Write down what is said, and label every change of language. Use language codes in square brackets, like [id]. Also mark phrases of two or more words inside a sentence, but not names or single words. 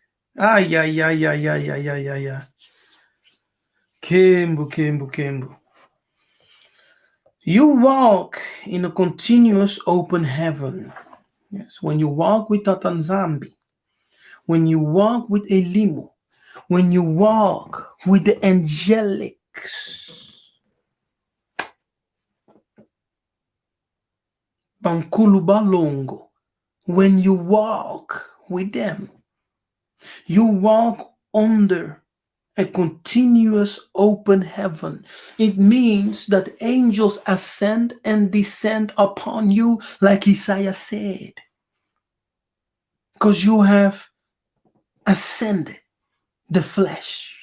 [en] Yeah. Kimbu. You walk in a continuous open heaven. Yes, when you walk with Tatanzambi, when you walk with Elimo, when you walk with the angelics, [kg] Bankuluba longo. [en] When you walk with them, you walk under a continuous open heaven. It means that angels ascend and descend upon you, like Yiseka'yah said, because you have ascended the flesh.